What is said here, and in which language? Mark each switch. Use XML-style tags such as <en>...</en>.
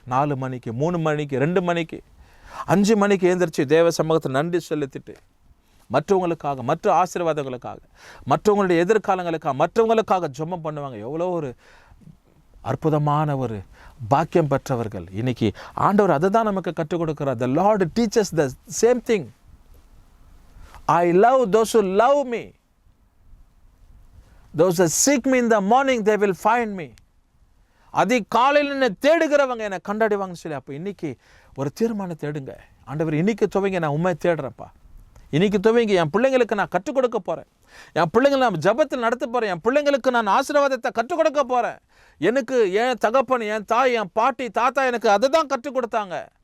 <ta>4 மணிக்கு, 3 மணிக்கு, 2 மணிக்கு, 5 மணிக்கு எழுந்திரிச்சு தேவ சமூகத்தை நன்றி செலுத்திட்டு மற்றவங்களுக்காக, மற்ற ஆசீர்வாதங்களுக்காக, மற்றவங்களுடைய எதிர்காலங்களுக்காக, மற்றவங்களுக்காக ஜெபம் பண்ணுவாங்க. எவ்வளோ ஒரு அற்புதமான ஒரு பாக்கியம் பெற்றவர்கள். இன்னைக்கு ஆண்டவர் அதை தான் நமக்கு கற்றுக் கொடுக்கிறார்.</ta> <en>The Lord teaches the same thing. I love those who love me. Those who seek me in the morning, they will find me.</en> <ta>அதிகாலையில் என்னை தேடுகிறவங்க என்னை கண்டடைவாங்கன்னு சொல்லி. அப்போ இன்னைக்கு ஒரு தீர்மானத்தை எடுங்க. ஆண்டவர் இன்னைக்கு துவங்க நான் உண்மை தேடுறேன்ப்பா. இன்னைக்கு துவங்கி என் பிள்ளைங்களுக்கு நான் கற்றுக் கொடுக்க போகிறேன். என் பிள்ளைங்களை நான் ஜபத்தில் நடத்த போகிறேன். என் பிள்ளைங்களுக்கு நான் ஆசீர்வாதத்தை கற்றுக் கொடுக்க போகிறேன். எனக்கு என் தகப்பன், என் தாய், என் பாட்டி, தாத்தா எனக்கு அதை தான் கற்றுக் கொடுத்தாங்க.</ta>